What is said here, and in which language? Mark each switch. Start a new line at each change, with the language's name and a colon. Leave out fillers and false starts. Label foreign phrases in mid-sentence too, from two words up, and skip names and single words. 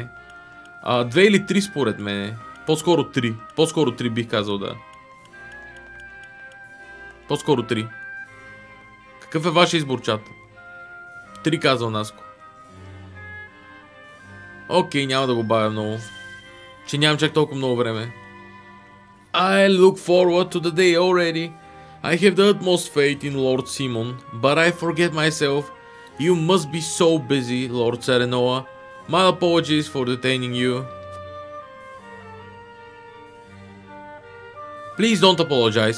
Bulgarian: 2 или 3 според мен. По-скоро 3. По-скоро 3 бих казал, да. По-скоро 3. Какъв е вашия избор, чат? 3 казал Наско. Окей, няма да го бавя много. Че нямам чак толкова много време.
English: I look forward to the day already. I have the utmost faith in Lord Simon, but I forget myself. You must be so busy, Lord Serenoa. My apologies for detaining you. Please don't apologize.